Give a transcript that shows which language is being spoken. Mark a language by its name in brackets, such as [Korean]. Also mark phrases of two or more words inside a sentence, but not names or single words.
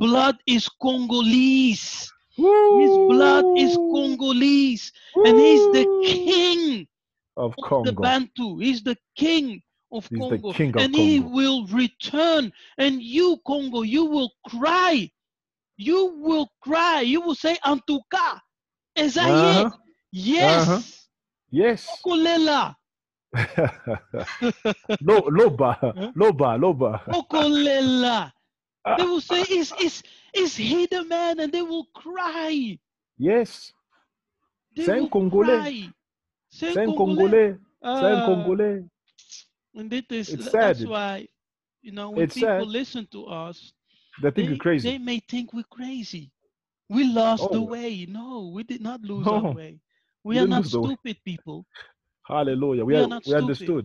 [English] blood is Congolese. His blood is Woo! Congolese. And he's the Woo! king Of of the Congo. Bantu. He's the king of He's the Congo. king of And he Congo. will return. And you, Congo, you will cry. You will cry. You will say, [Lingala] Antuka, Uh Ezaye. huh. Uh huh. [English] Yes. Yes. [Lingala] Okolela. Loba, loba, loba. Okolela. [English] They will say, is he the man? And they will cry. Yes. They [French] C'est un [English] will [French] Congolais. cry. C'est un C'est un Congolais. Congolais. C'est un Congolais. [English] And It's that's sad. why, when It's people sad. listen to us, They think you're they crazy. may think we're crazy. We lost the Oh, way. No, we did not lose our no. way. We We are didn't not lose the way. stupid people. Hallelujah. We are not We stupid. understood.